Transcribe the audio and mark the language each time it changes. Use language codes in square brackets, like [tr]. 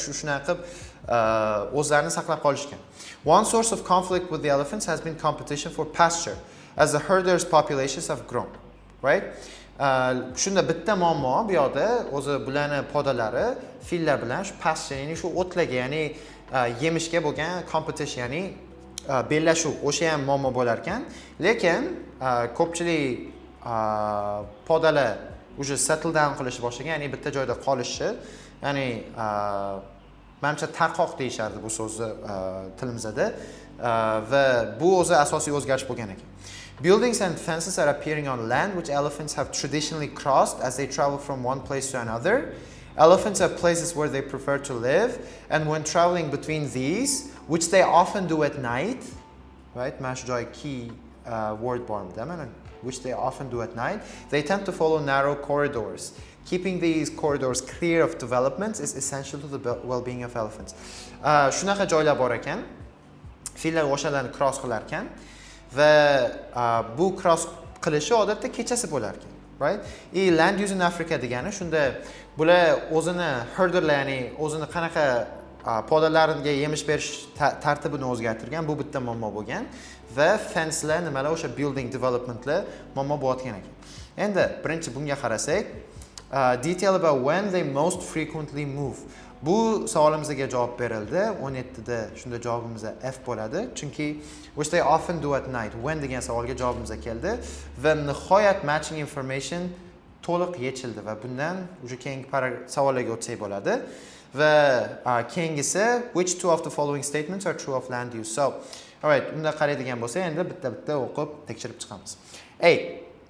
[uz] Shunaqa qilib o'zlarini saqlab qolishgan. [en] One source of conflict with the elephants has been competition for pasture as the herders' populations have grown, right? [uz] Shunda bitta muammo bu yoqda o'zi bularni podalari fillar bilan shu pasture, ya'ni shu o'tlarga, ya'ni yemishga bo'lgan competition, ya'ni bellashuv, o'sha ham muammo bo'lar ekan. Lekin ko'pchilik podalar уже settle down qilish boshlagan, ya'ni bitta joyda qolishi, ya'ni menimcha tarqoq deyishardi bu so'zni tilimizda va bu o'zi asosiy o'zgarish bo'lgan ekan. [en] Buildings and fences are appearing on land which elephants have traditionally crossed as they travel from one place to another. Elephants have places where they prefer to live, and when traveling between these, which they often do at night, right? [uz] Mana shu joy key word bor, [en] which they often do at night, they tend to follow narrow corridors. Keeping these corridors clear of developments is essential to the well-being of elephants. [uz] Shunaqa joylar bor ekan, fillar o'shalarni cross qilar ekan va bu cross qilishi odatda kechasi bo'lar ekan, right? Land use in Africa degani shunda bular o'zini herderlar, ya'ni o'zini qanaqa podalariga yemish berish tartibini o'zgartirgan, bu bitta muammo bo'lgan va fencelar nimalar o'sha building developmentlar muammo bo'layotgan ekan. Endi birinchi bunga qarasak, [en] detail about when they most frequently move. [uz] Bu savolimizga javob berildi. 17 da shunda javobimiz F bo'ladi. Chunki [en] which they often do at night. [uz] When degan savolga javobimiz keldi va nihoyat matching information to'liq yechildi va bundan o'sha keyingi savollarga o'tsak bo'ladi. Va keyingisi [en] which two of the following statements are true of land use. So, all right, [uz] unda qaraydigan bo'lsa, endi bitta-bitta o'qib tekshirib chiqamiz. A.